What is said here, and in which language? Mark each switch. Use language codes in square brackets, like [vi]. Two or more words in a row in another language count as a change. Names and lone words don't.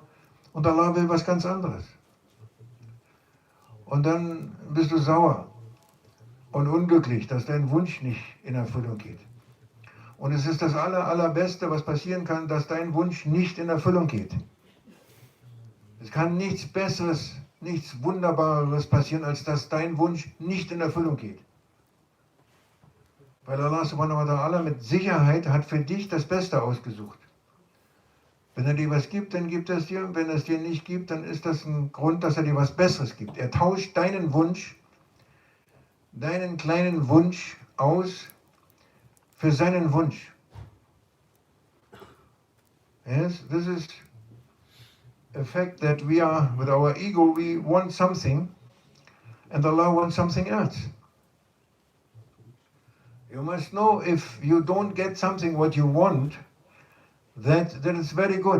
[de] Und Allah will was ganz anderes. Und dann bist du sauer und unglücklich, dass dein Wunsch nicht in Erfüllung geht. Und es ist das Allerbeste, was passieren kann, dass dein Wunsch nicht in Erfüllung geht. Es kann nichts Besseres, nichts Wunderbareres passieren, als dass dein Wunsch nicht in Erfüllung geht. Weil Allah [ar] سبحانه وتعالى [de] mit Sicherheit hat für dich das Beste ausgesucht. Wenn er dir was gibt, dann gibt er es dir. Und wenn er es dir nicht gibt, dann ist das ein Grund, dass er dir was Besseres gibt. Er tauscht deinen Wunsch, deinen kleinen Wunsch aus für seinen Wunsch. [en] Yes, this is a fact that we are, with our ego, we want something, and Allah wants something else. You must know, if you don't get something what you want, that is very good.